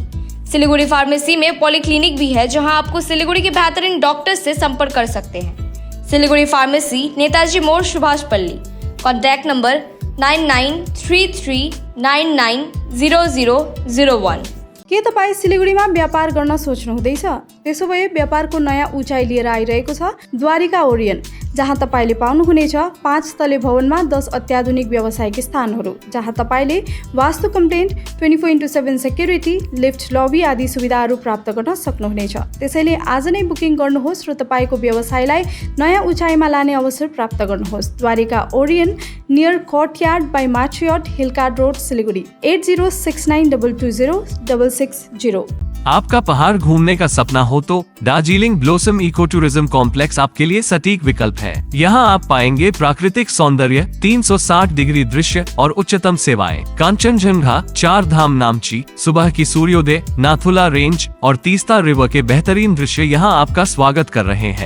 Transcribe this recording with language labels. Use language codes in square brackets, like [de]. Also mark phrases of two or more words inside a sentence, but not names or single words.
[hi] सिलीगुड़ी फार्मेसी में पॉलीक्लिनिक भी है जहां आपको सिलीगुड़ी के बेहतरीन डॉक्टर से संपर्क कर सकते हैं। सिलीगुड़ी फार्मेसी, नेताजी मोड़, सुभाष पल्ली। [en] contact number [hi] 9933990001। [ne] के तपाईँ सिलिगुडीमा व्यापार गर्न सोच्नुहुँदैछ? त्यसो भए व्यापारको नयाँ उचाइ लिएर आइरहेको छ द्वारिका ओरियन, जहाँ तपाईँले पाउनुहुनेछ 5 तले भवनमा 10 अत्याधुनिक व्यावसायिक स्थानहरू, जहाँ तपाईँले [en] vastu compliant, [ne] 24/7 सेक्युरिटी, लिफ्ट, लबी आदि सुविधाहरू प्राप्त गर्न सक्नुहुनेछ। त्यसैले आज नै बुकिङ गर्नुहोस् र तपाईँको व्यवसायलाई नयाँ उचाइमा लाने अवसर प्राप्त गर्नुहोस्। द्वारिका ओरियन, नियर कोर्टयार्ड बाई मार्चियट, हिलकार्ड रोड, सिलिगुडी। 8069220660। [hi] आपका पहाड़ घूमने का सपना हो तो दार्जिलिंग ब्लॉसम इको टूरिज्म कॉम्प्लेक्स आपके लिए सटीक विकल्प है। यहाँ आप पाएंगे प्राकृतिक सौंदर्य, 360 डिग्री दृश्य और उच्चतम सेवाएं। कांचनजंगा, 4 धाम नामची, सुबह की सूर्योदय, नाथुला रेंज और तीस्ता रिवर के बेहतरीन दृश्य यहाँ आपका स्वागत कर रहे हैं।